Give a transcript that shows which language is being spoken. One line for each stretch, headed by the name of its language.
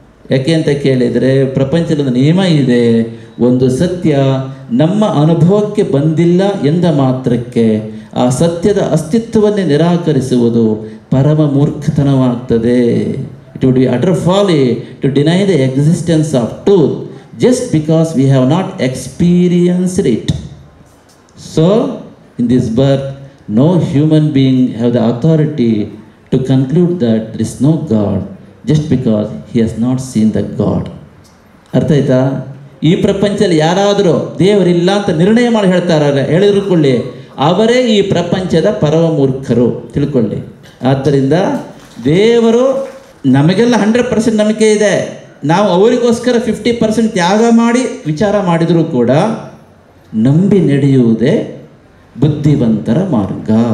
Kannada: ಯಾಕೆ ಅಂತ ಕೇಳಿದರೆ, ಪ್ರಪಂಚದ ನಿಯಮ ಇದೆ, ಒಂದು ಸತ್ಯ ನಮ್ಮ ಅನುಭವಕ್ಕೆ ಬಂದಿಲ್ಲ ಎಂದ ಮಾತ್ರಕ್ಕೆ ಆ ಸತ್ಯದ ಅಸ್ತಿತ್ವವನ್ನೇ ನಿರಾಕರಿಸುವುದು ಪರಮ ಮೂರ್ಖತನವಾಗ್ತದೆ.
English: It would be utter folly to deny the existence of truth just because we have not experienced it. So, in this birth, no human being have the authority to conclude that there is no God just because he has not seen the God.
Kannada: ಅರ್ಥ ಆಯ್ತಾ? ಈ ಪ್ರಪಂಚದಲ್ಲಿ ಯಾರಾದರೂ ದೇವರಿಲ್ಲ ಅಂತ ನಿರ್ಣಯ ಮಾಡಿ ಹೇಳಿಕೊಳ್ಳಿ, ಅವರೇ ಈ ಪ್ರಪಂಚದ ಪರಮ ಮೂರ್ಖರು, ತಿಳ್ಕೊಳ್ಳಿ. ಆದ್ದರಿಂದ ದೇವರು ನಮಗೆಲ್ಲ 100% ನಂಬಿಕೆ ಇದೆ. ನಾವು ಅವರಿಗೋಸ್ಕರ 50% ತ್ಯಾಗ ಮಾಡಿ ವಿಚಾರ ಮಾಡಿದರೂ ಕೂಡ ನಂಬಿ ನಡೆಯುವುದೇ ಬುದ್ಧಿವಂತರ ಮಾರ್ಗ.